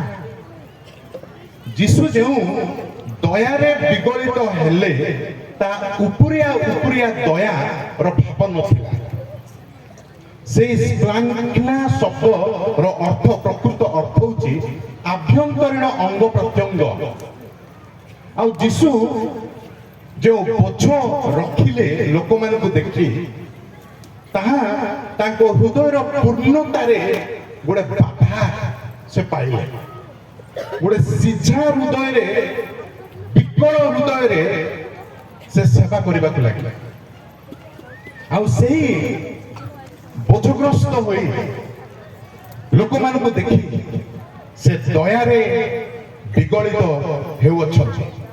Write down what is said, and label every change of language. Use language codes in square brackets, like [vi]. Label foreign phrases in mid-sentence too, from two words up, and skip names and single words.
[or] ଯୀଶୁ ଯେ ଦୟାରେ ବିଗଳିତ ହେଲେ ତା ଉପରିଆ ଉପରିଆ ଦୟାର ଭାବ ନଥିଲା ସେଇ ସ୍ପ୍ଲାଙ୍କନା [bn] শব্দর অর্থ প্রকৃত অর্থ হচ্ছে আভ্যন্তরীণ অঙ্গ প্রত্যঙ্গ [or] ଆଉ ଯୀଶୁ ଯେଉଁ ବୋଝ ରଖିଲେ ଲୋକମାନଙ୍କୁ ଦେଖି ତାହା ତାଙ୍କ ହୃଦୟର ପୂର୍ଣ୍ଣତାରେ ଗୋଟେ ବାଧା ସେ ପାଇଲେ ଗୋଟେ ସିଝା ହୃଦୟରେ ବିକଳ ହୃଦୟରେ ସେ ସେବା କରିବାକୁ ଲାଗିଲେ ଆଉ ସେହି ବୋଝଗ୍ରସ୍ତ ହୋଇ ଲୋକମାନଙ୍କୁ ଦେଖି ସେ ଦୟାରେ ବିଗଳିତ ହେଉଅଛନ୍ତି